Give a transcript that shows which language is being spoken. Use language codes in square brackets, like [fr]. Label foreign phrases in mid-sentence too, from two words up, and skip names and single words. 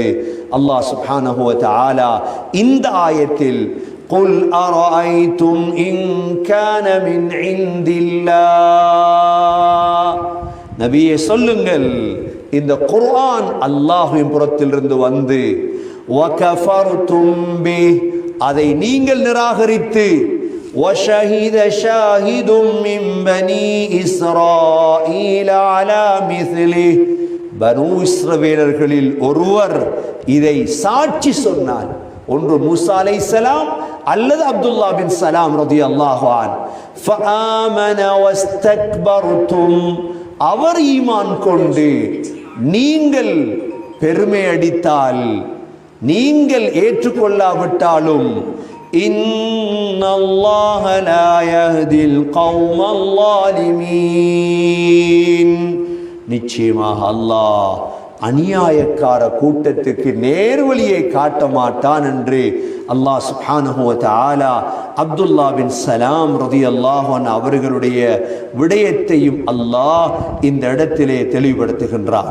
[ar] الله سبحانه وتعالى [ta] இந்த ஆயத்தில் [ar] قل أرأيتم إن كان من [ta] இன்தில்லாஹ், நபியே சொல்லுங்கள், இந்த குர்ஆன் அல்லாஹ்வின் புறத்திலிருந்து வந்து [ar] وكفرتم به, [ta] அதை நீங்கள் நிராகரித்து [ar] وشهد شاهد من بني إسرائيل على مثله, [ta] பனூ இஸ்ரவேலர்களில் ஒருவர் இதை சாட்சி சொன்னார். ஒன்று மூசா அலைஹிஸ்ஸலாம் அல்லது அப்துல்லா பின் சலாம் [ar] رضي الله عنه. فآمن واستكبرتم, [ta] அவர் ஈமான் கொண்டு நீங்கள் பெருமை அடித்தால், நீங்கள் ஏற்றுக்கொள்ளாவிட்டாலும் [ar] إن الله لا يهدي القوم الظالمين, [ta] நிச்சயமாக அல்லாஹ் அநியாயக்கார கூட்டத்துக்கு நேர்வழியை காட்ட மாட்டான் என்று [ar] الله سبحانه وتعالى [ta] அப்துல்லா பின் சலாம் [ar] رضي الله عنه [ta] அவர்களுடைய விடயத்தையும் அல்லாஹ் இந்த இடத்திலே தெளிவுபடுத்துகின்றார்.